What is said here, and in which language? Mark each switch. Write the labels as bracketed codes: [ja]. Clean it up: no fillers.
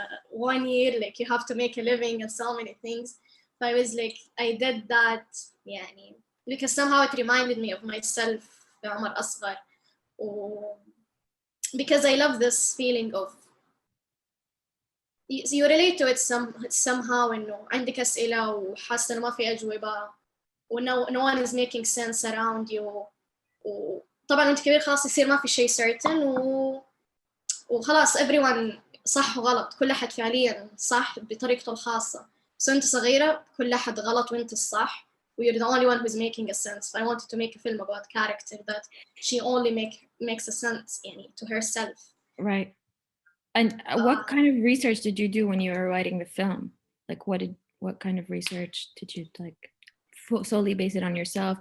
[en] 1 year like you have to make a living and so many things. So I was like I did that يعني because somehow it reminded me of myself [ar] في عمر أصغر [en] because I love this feeling of you relate to it somehow [ar] إنه عندك أسئلة وحاسة إنه ما في أجوبة [en] و no one is making sense around you. [ar] وطبعا وانت كبير خلاص يصير ما في شيء certain وخلاص everyone صح وغلط, كل أحد فعليا صح بطريقته الخاصة. بس وانت صغيرة كل أحد غلط وانت الصح [en] you're the only one who's making a sense. So I wanted to make a film about character that she only makes a sense يعني to herself. Right. And what kind of research did you do when you were writing the film? Like what kind of research did you like solely base it on yourself?